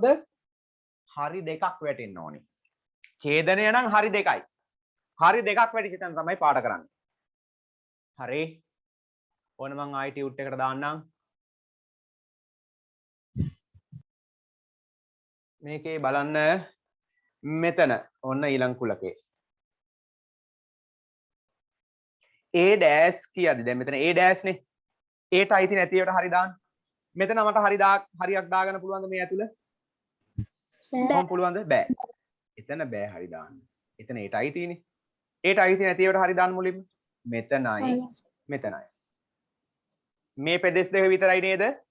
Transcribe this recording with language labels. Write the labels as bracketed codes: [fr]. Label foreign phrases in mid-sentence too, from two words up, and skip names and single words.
[si] හරි දෙකක් වැටෙන්න ඕනේ. ඡේදනය නම් හරි දෙකයි. හරි දෙකක් වැටිච්ච තැන තමයි පාඩ කරන්නේ. හරි. ඕන මං ආයි ටියුට් එකට දාන්නම්. මේකේ බලන්න මෙතන ඔන්න ඊළඟ කුලකේ. A dash කියද්දි දැන් මෙතන A dash නේ. Aට අයිති නැති ඒවට හරි දාන්න. මෙතන මට හරියක් දාගන්න පුළුවන්ද මේ ඇතුළ? කොහොම පුළුවන්ද? බෑ. එතන බෑ හරි දාන්න. එතන Aට අයිතිනේ. Aට අයිති නැති ඒවට හරි දාන්න මුලින්ම. මෙතනයි මෙතනයි. මේ පෙදෙස් දෙක විතරයි නේද?